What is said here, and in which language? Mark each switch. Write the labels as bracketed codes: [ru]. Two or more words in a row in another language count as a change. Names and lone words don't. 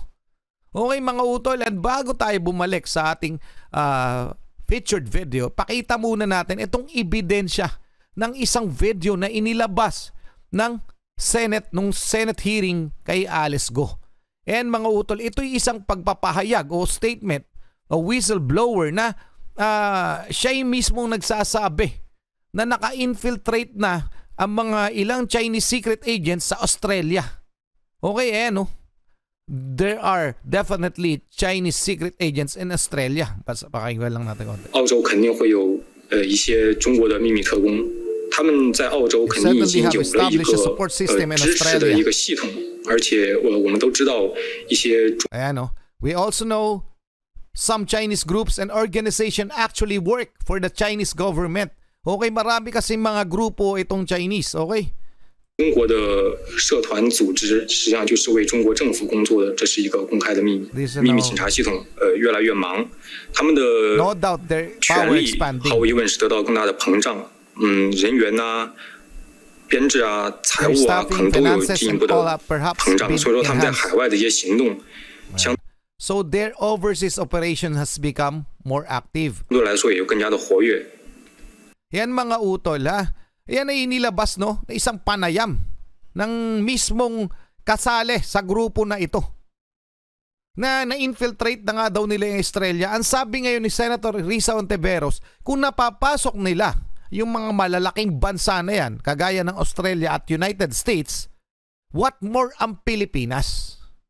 [tl] Okay mga utol, at bago tayo bumalik sa ating featured video, pakita muna natin itong ebidensya ng isang video na inilabas ng Senate nung [en] Senate hearing [tl] kay Alice Go. And mga utol, ito'y isang pagpapahayag o statement o whistleblower na siya mismong nagsasabi na naka-infiltrate na ang mga ilang [en] Chinese secret agents [tl] sa Australia. Okay, no? [en] There are definitely Chinese secret agents in Australia. [tl] Pakinggan lang natin konti. [zh] 澳洲肯定会有一些中国的秘密特工，他们在澳洲肯定已经有了一个支持的一个系统，而且我们都知道一些。 [tl] Ayan, no? [en] We also know some Chinese groups and organization actually work for the Chinese government. [tl] Okay, marami kasi mga grupo itong Chinese, okay? [zh] 中国的社团组织实际上就是为中国政府工作的，这是一个公开的秘密。秘密警察系统越来越忙，他们的权力毫无疑问是得到更大的膨胀。人员呐、编制啊、财务啊，可能都有进一步的膨胀。所以说他们在海外的一些行动， [en] So their overseas operation has become more active. [zh] 相对来说也更加的活跃。 [tl] Yan mga utol ha. Yan ay inilabas no na isang panayam ng mismong kasali sa grupo na ito. Na-infiltrate na nga daw nila yung Australia. Ang sabi ngayon ni Senator Risa Ontiveros, kung napapasok nila yung mga malalaking bansa na yan, kagaya ng Australia at United States, [en] what more [tl] ang Pilipinas?